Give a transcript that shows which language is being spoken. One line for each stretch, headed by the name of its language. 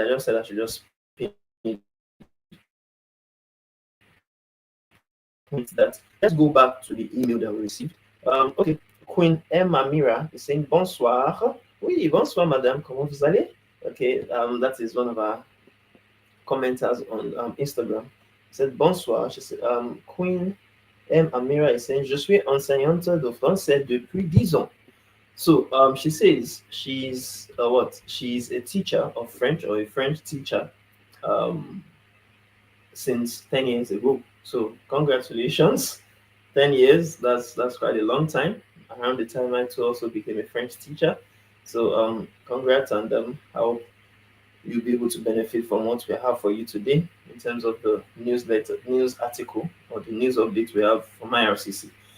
English: I just said I should just point that. Let's go back to the email that we received. Okay, Queen M. Amira is saying bonsoir.
French: Oui, bonsoir, madame. Comment vous allez?
English: Okay, that is one of our commenters on Instagram. Said bonsoir. She said, Queen M. Amira is saying,
French: je suis enseignante de français depuis 10 ans.
English: So she says she's what? She's a teacher of French, or a French teacher, um, since 10 years ago. So congratulations, 10 years. That's quite a long time. Around the time I too also became a French teacher. So congrats, and I hope you'll be able to benefit from what we have for you today in terms of the newsletter, news article, or the news update we have from IRCC.